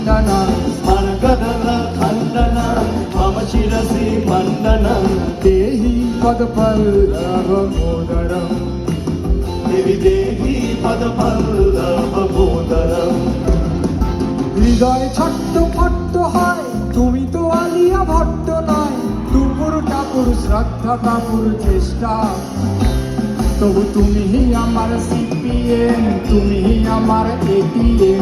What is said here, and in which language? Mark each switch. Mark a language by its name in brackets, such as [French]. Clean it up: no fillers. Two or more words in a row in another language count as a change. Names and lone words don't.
[Sanskrit] स्मर्गदला खण्डना मम शिरसि मण्डनं देहि पदपल्लवमोदरम् देवि देहि पदपल्लवमोदरम् [Bangla] হৃদয় ছট্টফট্ট হয়, তুমি তো আলিয়া ভট্ট নয়, দুপুর টাপুর শ্রদ্ধা কাপুর চেষ্টা, তবু তুমি আমার সিপিএম, তুমি আমার এটিএম,